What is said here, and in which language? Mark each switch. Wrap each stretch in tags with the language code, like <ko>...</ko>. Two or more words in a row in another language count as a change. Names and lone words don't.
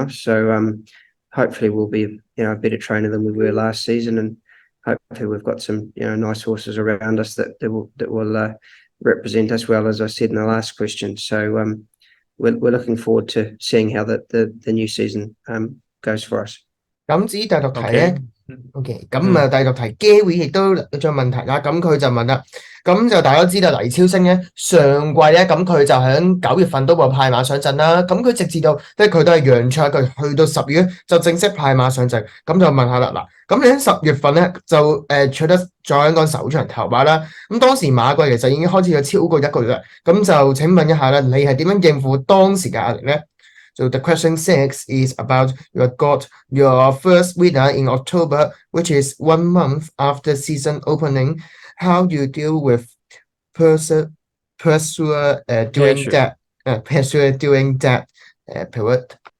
<en>So hopefully we'll be a better trainer than we were last season, and hopefully we've got some nice horses around us that will represent us well, as I said in the last question. So we're looking forward to seeing how the new season goes for us.</en> <yue>咁至於第6題咧 ，OK， 咁第6題Gary 亦都有咗問題啦，咁佢就問啦，咁就大家都知道黎超升咧上季咧，咁佢就喺9月份都會派馬上陣啦，咁佢直至到即係佢都係讓賽，佢去到10月就正式派馬上陣，咁就問下啦，嗱，咁你喺10月份咧就取得在香港首場頭馬啦，咁當時馬季其實已經開始咗超過1個月啦，咁就請問一下咧，你係點樣應付當時嘅壓力咧？</yue> <en>So the question 6 is about you got your first winner in October, which is 1 month after season opening. How do you deal with pressure during that period?</en>